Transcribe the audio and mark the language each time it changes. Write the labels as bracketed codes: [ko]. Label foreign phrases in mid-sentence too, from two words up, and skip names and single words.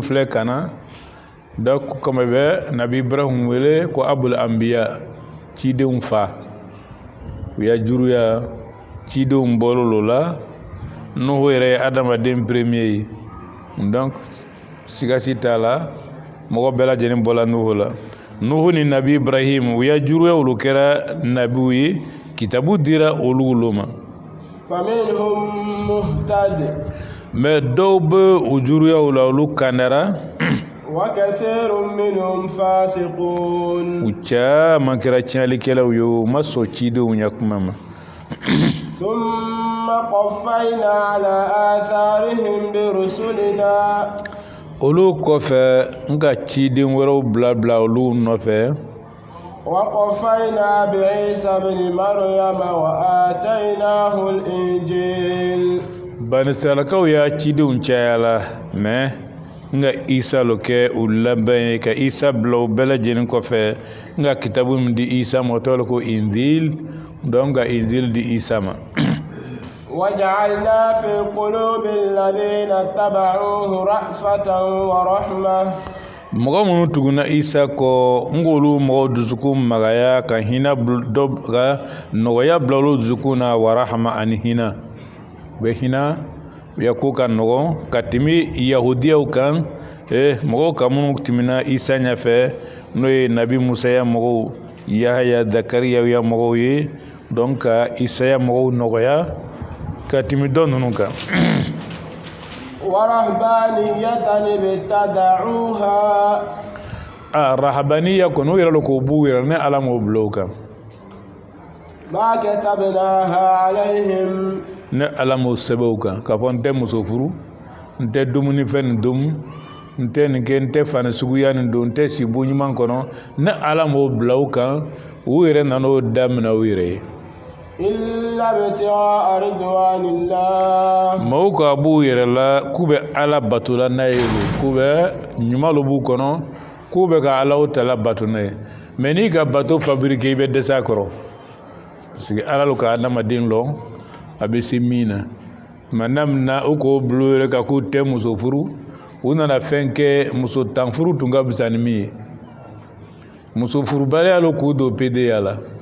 [bm] filɛ kana donc comme bɛ nabi Ibrahim wele ko [ar] أبو الأنبياء [bm] cidenw fa u ya juruya cidenw bɔlɔ la Nuhu yɛrɛ ye adamaden premier ye donc sigasi t'a la mɔgɔ bɛɛ lajɛlen bɔla Nuhu la Nuhu ni nabi Ibrahim u ya juruya olu kɛra nabiw ye kitabu dira olu ma [ar] فمنهم مهتد [bm] mais dɔw bɛ u juruyaw la olu kandara [ar] وكثير منهم فاسقون [bm] u caman kɛra tiɲɛlikɛlaw ye u ma sɔn cidenw ɲɛ kuma ma [ar] ثم قفينا على آثارهم برسلنا [bm] olu kɔfɛ n ka ciden wɛrɛw bila olu nɔfɛ [ar] وقفينا بعيسى بن مريم وآتيناه الإنجيل [bm] banisiralakaw y'a cidenw cayala mais nga Isa lo kɛ u labɛn ye ka Isa bila u bɛɛ lajɛlen kɔfɛ nga kitabu min di Isa ma o tɔgɔ ko Injil donc ka Injil di Isa ma [ar] وجعلنا في قلوب الذين اتبعوه رأفة ورحمة [bm] mɔgɔ minnu tuguna Isa kɔ n k'olu mɔgɔw dusukun magaya ka hinɛ ka nɔgɔya bila olu dusukun na warahama ani hinɛ u bɛ hinɛ u ya ko ka nɔgɔn ka tɛmɛ yahudiyaw kan mɔgɔw ka minnu tɛmɛna Isa ɲɛfɛ n'o ye nabi Musa ya mɔgɔw Yahaya Zakariya ya mɔgɔw ye donc ka Isa ya mɔgɔw nɔgɔya ka tɛmɛ dɔ ninnu kan [ar] ورهبانية ابتدعوها [bm] rahabaniya kɔni o yɛrɛ lo k'o b'u yɛrɛ ne Ala m'o bila o kan [ar] ما كتبناها عليهم [bm] ne Ala m'o sɛbɛn o kan k'a fɔ n tɛ muso furu n tɛ dumuni fɛn nin domu n tɛ nin kɛ n tɛ fani suguya nin don n tɛ si bon ɲuman kɔnɔ ne Ala m'o bila o kan u yɛrɛ nan'o daminɛ u yɛrɛ ye [ar] إلا ابتغاء رضوان الله [bm] maaw ka b'u yɛrɛ la k'u bɛ Ala bato la n'a ye k'u bɛ ɲuman lo b'u kɔnɔ k'u bɛ ka Ala tala bato n'a ye mais n'i ka bato fabriqué i bɛ dɛsɛ a kɔrɔ [fr] parce que [bm] Ala lo ka adamaden lɔ a bɛ se min na maintenant mina u k'o bila u yɛrɛ kan k'u tɛ muso furu u nana fɛn kɛ muso tan furu tun ka fisa ni min ye muso furubaliya lo k'u don PDA la